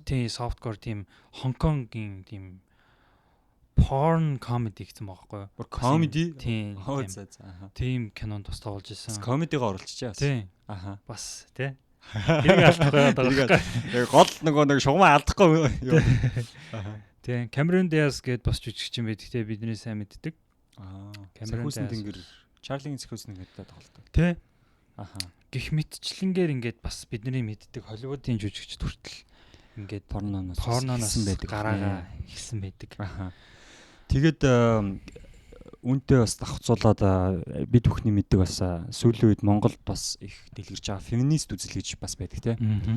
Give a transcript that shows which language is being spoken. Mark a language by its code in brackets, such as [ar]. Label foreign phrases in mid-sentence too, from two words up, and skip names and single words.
[mn] Тийм softcore тийм Хонконгийн тийм [en] porn comedy [mn] гэсэн байгаа байхгүй юу? Comedy? Тийм. Тийм кинонд бас тоглож ирсэн. Comedy-га оролцож байгаа. Тийм. Бас тий. Тэрийг алдахгүй байгаа. Яг гол нэг шугамаа алдахгүй юу? Тийм. Cameron Diaz гээд бас жүжигч юм байдаг те бидний сайн мэддэг. Cameron Diaz. Charlie-ийн Secret-ийн гэдэг тоглолтой. Тий. Гэх мэтчлэнгээр ингээд бас бидний мэддэг Холливуудын жүжигчд хүртэл ингээд порноноос байдаг гараагаа ихсэн байдаг. Тэгээд үүнтэй бас давхцуулаад бид бүхний мэддэг бас сүүлийн үед Монголд бас их дэлгэрж байгаа феминист үзэл гэж бас байдаг тийм.